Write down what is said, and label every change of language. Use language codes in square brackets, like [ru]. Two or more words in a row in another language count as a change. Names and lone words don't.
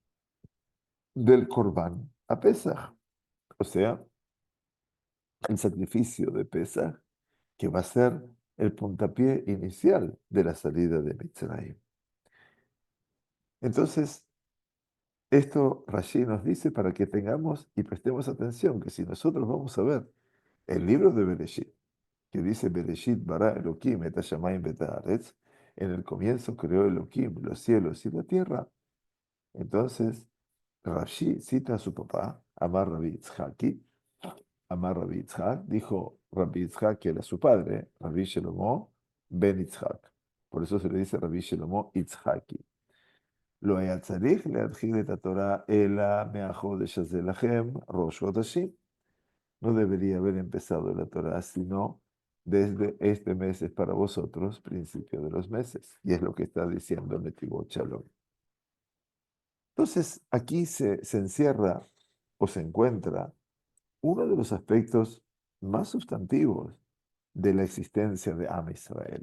[es] del [he] קרבן הפסח, [es] o sea, el sacrificio de Pesaj, que va a ser el puntapié inicial de la salida de Mitzrayim. Entonces, esto Rashi nos dice para que tengamos y prestemos atención, que si nosotros vamos a ver el libro de Bereshit, que dice [he] בראשית ברא אלהים את השמים ואת הארץ, [es] en el comienzo creó Elohim los cielos y la tierra. Entonces, Rashi cita a su papá, [he] אמר רבי יצחקי. אמר רבי יצחק, [es] dijo Rabbi Yitzhak que era su padre, Rabbi Shelomo ben Yitzhak. Por eso se le dice Rabbi Shelomo Yitzhaki. [he] Lo היה צריך להתחיל את התורה אלא מהחודש הזה לכם, ראש חודשים. [es] No debería haber empezado la Torah, sino desde este mes es para vosotros, principio de los meses. Y es lo que está diciendo Netivot Shalom. Entonces, aquí se encierra o se encuentra uno de los aspectos más sustantivos de la existencia de [he] עם ישראל.